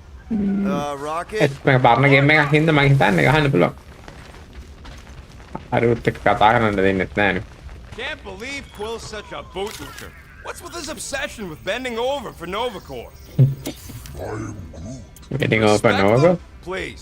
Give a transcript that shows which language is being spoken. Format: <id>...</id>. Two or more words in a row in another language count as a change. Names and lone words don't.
<en>Rocket?</en> <si>පරණ ගේම් එකක් හින්දා මම හිතන්නේ ගහන්න පුළුවන්. අරුත් එක්ක කතා කරන්න දෙන්නෙත් නෑනේ.</si> <en>Can't believe Quill's such a bootlicker. What's with his obsession with bending over for Nova Corps? Getting over Nova? Please.</en>